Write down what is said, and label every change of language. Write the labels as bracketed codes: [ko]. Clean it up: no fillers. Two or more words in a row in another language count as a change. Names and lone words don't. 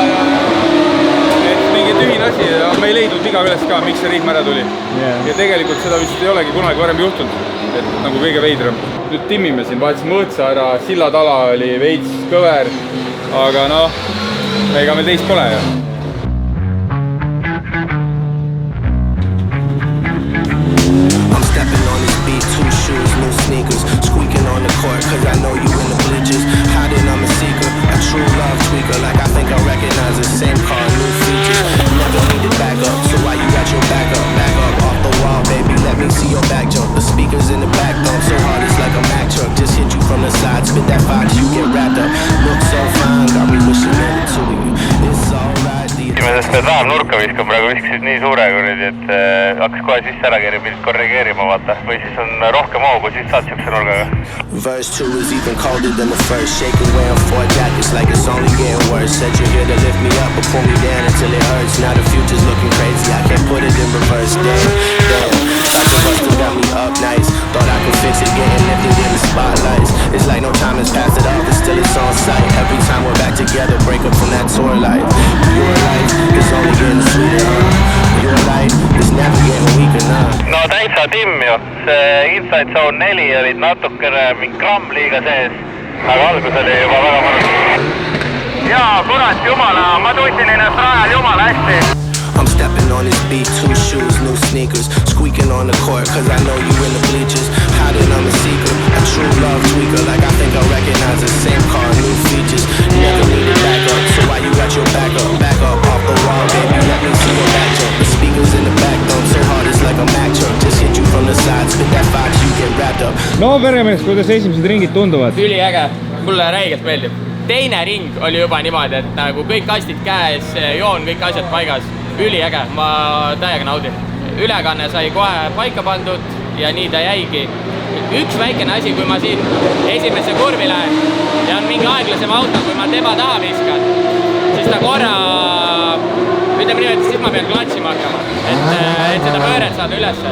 [et] Et mingi tühin asi ja me ei leidnud viga üles ka, miks see rihm ära tuli. Ja tegelikult seda vist ei olegi kunagi varem juhtunud, et nagu kõige veidram. Nüüd timmime siin, vahetasime õõtsa ära, sillatala oli veits kõver, aga noh, ega me teist pole ju. [en] Sneakers squeaking on the court cause I know you in the bleachers hiding I'm a seeker a true love tweaker like I think I recognize the same car new features never need to back up so why you got your back up off the wall baby let me see your back jump the speakers in the back don't so hard it's like a Mack truck just hit you from the side spit that fox you get wrapped up look so fine got me wishing never to you it's alright [et] esimesest nurka viskan praegu viskasid nii suure kuradi, et hakkas kohe sisse ära keeri pidid korrigeerima vaata või siis on rohkem hoogu siis saad siukse nurgaga. [en] Verse 2 is even colder than the first shaking wearing 4 jackets like it's only getting worse said you're here to lift me up but pull me down until it hurts now the future's looking crazy I can't put it in reverse damn thought the buster got me up nice thought I could fix it getting lifted in the spotlights it's like no time has passed it off but still it's on sight every time we're back together break up from that tour life your life is only getting sweeter your life is never getting weaker now [et] no täitsa timm ju see Inside Zone 4 olid natukene mingi gramm liiga sees aga algus oli juba väga mõnus. Jaa, kurat, jumala, ma tundsin ennast rajal jumala hästi. [en] I'm stepping on this beat, 2 shoes, new sneakers, squeaking on the court, cause I know you in the bleachers. Hiding, I'm a seeker, a true love tweaker, like I think I recognize the same car, new features. Never needed backup, so why you got your back up off the wall, baby, let me see your back jump. The speakers in the back dump, so hard it's like a Mack truck, just hit you from the side, spit that fox, you get wrapped up. [et] No peremees, kuidas esimesed ringid tunduvad? Üliäge, mulle räigelt meeldib. Teine ring oli juba niimoodi, et nagu kõik kastid käes, joon, kõik asjad paigas. Üliäge, ma täiega naudin. Ülekanne sai kohe paika pandud ja nii ta jäigi. Üks väikene asi, kui ma siin esimesse kurvi lähen ja on mingi aeglasem auto, kui ma tema taha viskan, siis ta korra, ütleme nii, et siis ma pean klatsima hakkama, et seda pööret saada ülesse.